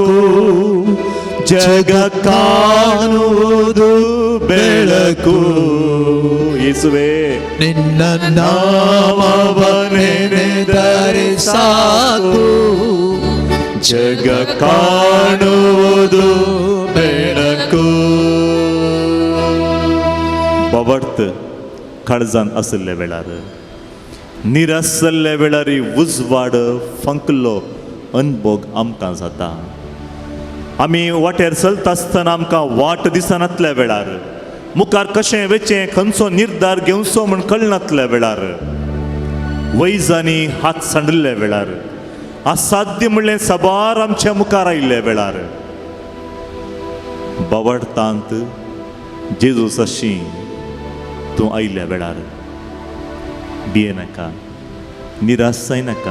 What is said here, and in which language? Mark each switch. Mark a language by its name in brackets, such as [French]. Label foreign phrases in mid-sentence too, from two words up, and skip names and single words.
[Kannada] ಜಗ ಕಾಣುವುದು ಬೆಳಕು. ಯೇಸುವೇ, ನಿನ್ನ ನಾಮವ ನೆನೆದರೆ ಸಾಕು. ಜಗ ಕಾಣುವುದು ಬೆಳಕು. [Konkani] बवडत काळजान असले वेळार निरासल्ले वेळार उजवाड फंकलो अनभोग आमकां जाता. आमी वाटेर चलता आसतना आमकां वाट दिसनातल्या वेळार मुखार कशें वेचें खंयचो निर्धार घेवचो म्हूण कळनातल्या वेळार वैजांनी हात सांडले वेळार असाध्य म्हणलें सबार आमच्या मुखार आयिल्ल्या वेळार बवडतांत जेजू अशी तूं आयिल्ल्या वेळार भियेनाका, निराश जायनाका.